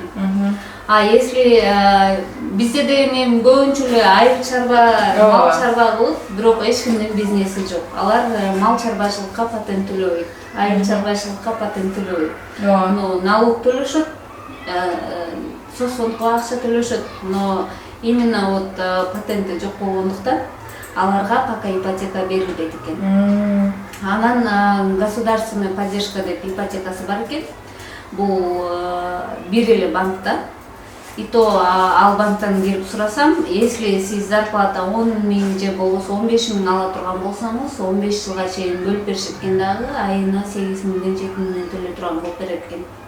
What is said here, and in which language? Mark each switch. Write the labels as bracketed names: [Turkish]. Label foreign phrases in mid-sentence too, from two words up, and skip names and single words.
[Russian] А если [Kyrgyz] бизде эми көбүнчө эле айыл чарба, мал чарба кылып, бирок эч кимдин бизнеси жок. Алар мал чарбачылыкка патент төлөбөйт. айыл чарбачылыкка патент төлөбөйт. Ооба. Но налог төлөшөт, соцфондго акча төлөшөт, [Russian] но именно вот [Kyrgyz] патенти жок болгондуктан аларга пока ипотека берилбейт экен. Анан [Russian] государственная поддержка [Kyrgyz] деп ипотекасы бар экен. Бул бир эле банкта. [Russian] И то [Kyrgyz] ал банктан кирип сурасам, если сиз зарплата 10 миң же болбосо 15 миң ала турган болсоңуз, 15 жылга чейин бөлүп беришет экен дагы, айына 8 миңден 7 миңден төлөй турган болуп берет экен.